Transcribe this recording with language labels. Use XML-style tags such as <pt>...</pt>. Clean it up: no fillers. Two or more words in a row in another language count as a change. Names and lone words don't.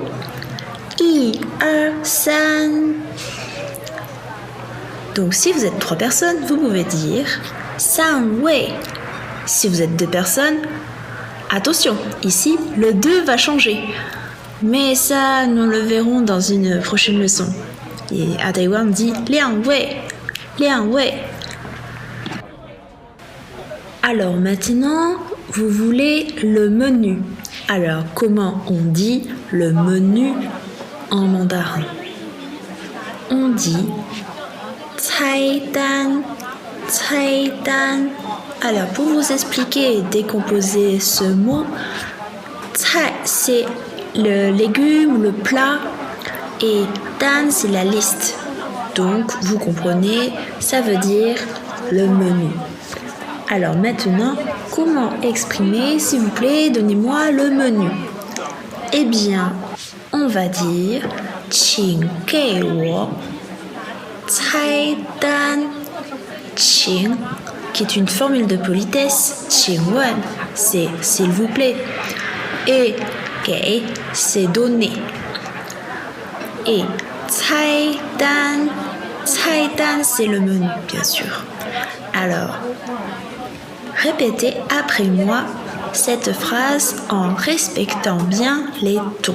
<fr>1 2 3 Donc si vous êtes 3 personnes, vous pouvez dire 三位. Si vous êtes 2 personnes, attention, ici le 2 va changer. Mais ça, nous le verrons dans une prochaine leçon. Et à Taïwan, on dit</fr> <zh>两位, 两位.</zh> <fr>Alors maintenant, vous voulez le menu. Alors, comment on dit le menu en mandarin? On dit</fr> <zh>菜单, 菜单.</zh> <fr>Alors, pour vous expliquer et décomposer ce mot, 菜 c'est le légume, le plat, et 单 c'est la liste. Donc, vous comprenez, ça veut dire le menu. Alors maintenant, comment exprimer, s'il vous plaît, donnez-moi le menu. Eh bien, on va dire</fr> <zh>请给我菜单.</zh> <fr>请 qui est une formule de politesse, 请问 c'est s'il vous plaît, et 给 c'est donner. Et 菜单 c'est le menu, bien sûr. Alors, répétez après moi cette phrase en respectant bien les tons.</fr>